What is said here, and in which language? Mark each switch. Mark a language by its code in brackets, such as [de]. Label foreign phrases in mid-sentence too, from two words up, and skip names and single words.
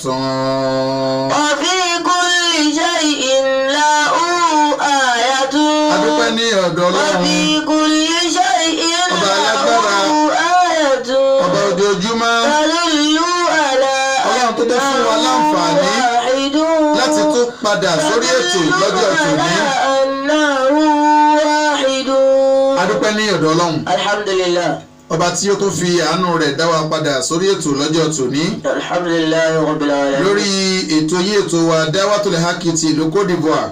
[ar] وفي كل شيء له آية وفي كل شيء له آية تدل على أنه واحد [yo] láti tún padà sórí ètò lọ́jọ́ tòní. A dúpẹ́ ní ọ̀dọ̀ Ọlọ́run. Alhamdulillah. Ọba tí ó tún fi àánú rẹ̀ dá wa padà sórí ètò lọ́jọ́ tòní. [ar] الحمد لله رب العالمين. [yo] Lórí ètò yìí ètò wa Da'watul Haqq ti ìlú Côte d'Ivoire.